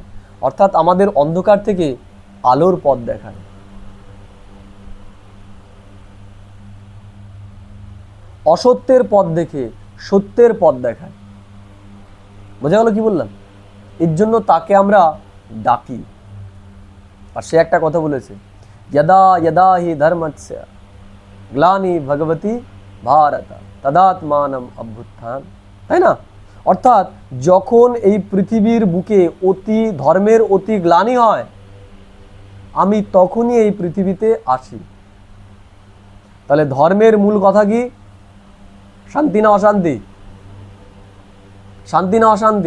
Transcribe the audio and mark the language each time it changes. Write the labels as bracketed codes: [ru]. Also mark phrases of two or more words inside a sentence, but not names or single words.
[bn] অর্থাৎ আমাদের অন্ধকার থেকে আলোর পথ দেখায়। অসত্যের পথ দেখে সত্যের পথ দেখায়। বোঝা গেল কি বললাম? এর জন্য তাকে আমরা ডাকি। আর সে একটা কথা বলেছে, [sa] यदा यदा हि धर्मस्य ग्लानि भगवती भारत तदात्मानम अभ्युत्थान। [bn] তাই না? অর্থাৎ যখন এই পৃথিবীর বুকে ধর্মের অতি গ্লানি হয়, আমি তখনই এই পৃথিবীতে আসি। তাহলে ধর্মের মূল কথা কি? শান্তি না অশান্তি? শান্তি না অশান্তি?